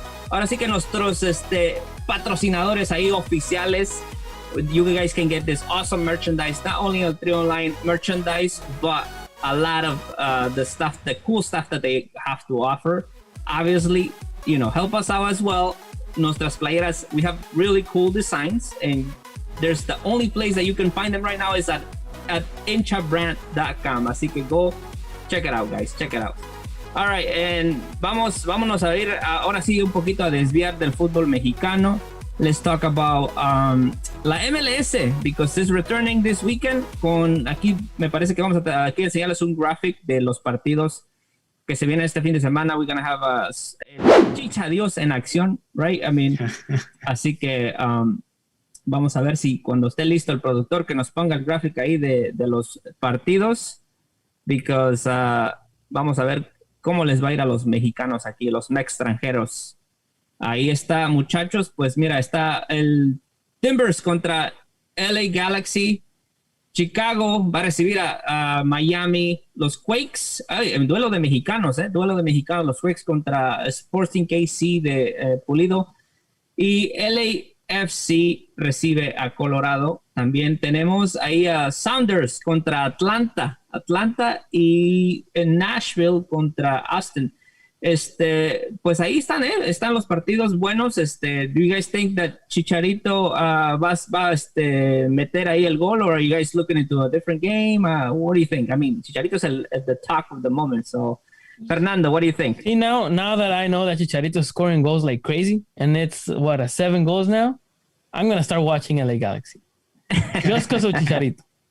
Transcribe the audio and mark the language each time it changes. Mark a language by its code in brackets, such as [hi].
[es] Ahora sí que nuestros patrocinadores ahí oficiales. [en] You guys can get this awesome merchandise, not only on 3 Online merchandise, but a lot of the cool stuff that they have to offer. Obviously, help us out as well. [es] Nuestras playeras, [en] we have really cool designs, and there's the only place that you can find them right now is at hinchabrand.com. [es] Así que [en] go check it out, guys. Check it out. All right, and [es] vámonos a ir ahora sí un poquito a desviar del fútbol mexicano. [en] Let's talk about la MLS, because it's returning this weekend. [es] Aquí me parece que vamos a aquí enseñarles un graphic de los partidos que se viene este fin de semana. [en] We're gonna have [es] Chichadios en acción, [en] right? I mean, [es] así que vamos a ver si cuando esté listo el productor que nos ponga el gráfico ahí de los partidos, [en] because [es] vamos a ver cómo les va a ir a los mexicanos aquí, los extranjeros. Ahí está, muchachos. Pues mira, está el Timbers contra LA Galaxy. Chicago va a recibir a Miami. Los Quakes, el duelo de mexicanos, los Quakes contra Sporting KC de Pulido. Y LAFC recibe a Colorado. También tenemos ahí a Sounders contra Atlanta y en Nashville contra Austin. Pues ahí están los partidos buenos. [en] Do you guys think that Chicharito [es] va a meter ahí el gol, [en] or are you guys looking into a different game? What do you think? I mean, Chicharito's at the top of the moment. So, Fernando, what do you think? See, now that I know that Chicharito's scoring goals like crazy, and it's 7 goals now, I'm gonna start watching LA Galaxy just because of Chicharito.